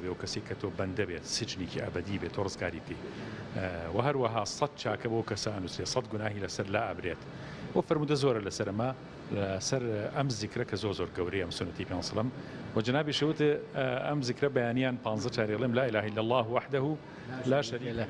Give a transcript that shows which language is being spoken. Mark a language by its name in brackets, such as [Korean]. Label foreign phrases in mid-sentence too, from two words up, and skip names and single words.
[Central Kurdish] بێ و کەسێک کە تۆ بەندە بێت سجنێکی ئەبەدی بێت تۆ ڕزگاری بکەی و هەروەها 100 چاکە بۆ کەسە ئەنووسێ 100 گوناهی لەسەر لا ئەبرێت بۆ فەرموودە زۆرە لەسەر ئەمە لەسەر ئەم زیکرە کە زۆر گەورەیە ئەم سنەتی پێغەمبەر [Arabic] صلی الله علیه و سلم [Central Kurdish] و جنابی شەوتە ئەم زیکرە بەیانیان 15 چارەڵێم [Arabic] لا إله إلا الله وحده لا شريك له